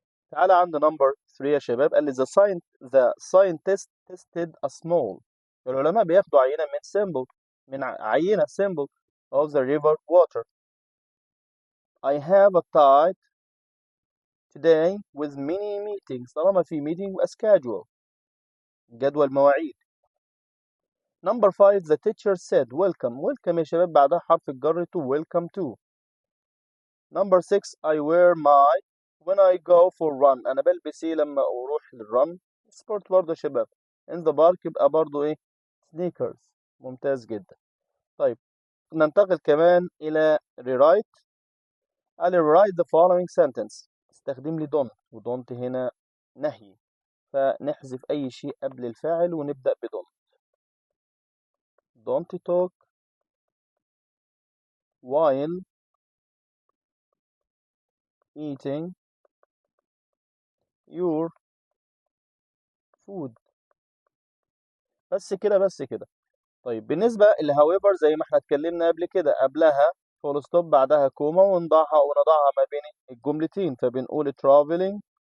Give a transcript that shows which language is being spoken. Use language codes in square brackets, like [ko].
[ar] تعالى عند [en] number 3 [ar] يا شباب. قال لي [en] the scientist tested a small، [ar] العلماء بياخدوا عينة من [en] sample، [ar] من عينة [en] sample of the river water. I have a tight today with many meetings، [ar] طالما في [en] meeting يبقى schedule، [ar] جدول مواعيد. [en] Number 5 the teacher said welcome، welcome [ar] يا شباب بعدها حرف الجر [en] to، welcome to. Number 6 I wear my when I go for run، [ar] أنا بلبس إيه لما أروح للرن؟ سبورت برضه يا شباب. [en] in the park [ar] يبقى برضه إيه؟ [en] sneakers. [ar] ممتاز جدا. طيب ننتقل كمان إلى rewrite. قال [en] rewrite the following sentence، [ar] استخدم لي don't، وdon't هنا نهي، فنحذف أي شيء قبل الفاعل ونبدأ don't. [en] Don't talk while eating your food. [ar] بس كده بس كده. طيب بالنسبة however زي ما احنا اتكلمنا قبل كده، قبلها فول ستوب بعدها كوما، ونضعها ما بين الجملتين، فبنقول traveling